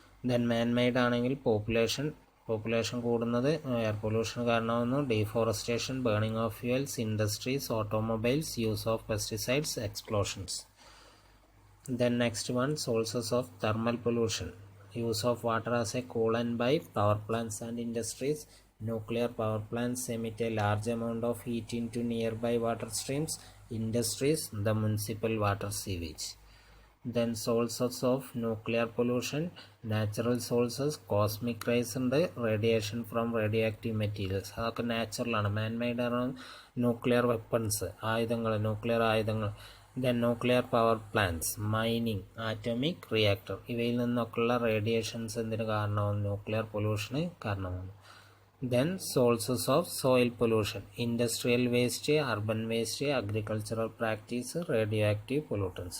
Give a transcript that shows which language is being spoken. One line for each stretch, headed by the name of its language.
Malayalam: Then man-made ആണെങ്കിൽ population കൂടുന്നത് air pollution കാരണമാകുന്നു.
English: Deforestation, burning of fuels, industries, automobiles, use of pesticides, explosions. Then next one sources of thermal pollution, use of water as a coolant by power plants and industries. Nuclear power plants emit a large amount of heat into nearby water streams. Industries, the municipal water sewage. Then sources of nuclear pollution, natural sources, cosmic rays and radiation from radioactive materials.
Malayalam: അതൊക്കെ natural ആണ്. Man-made ആണ് nuclear weapons, nuclear ആയുധങ്ങൾ.
English: Then nuclear power plants, mining, atomic reactor.
Malayalam: ഇവയിൽ നിന്നൊക്കെയുള്ള radiations എന്തിന് കാരണമാകും, nuclear പൊല്യൂഷന് കാരണമാകും.
English: Then sources of soil pollution, industrial waste, urban waste, agricultural practice, radioactive pollutants.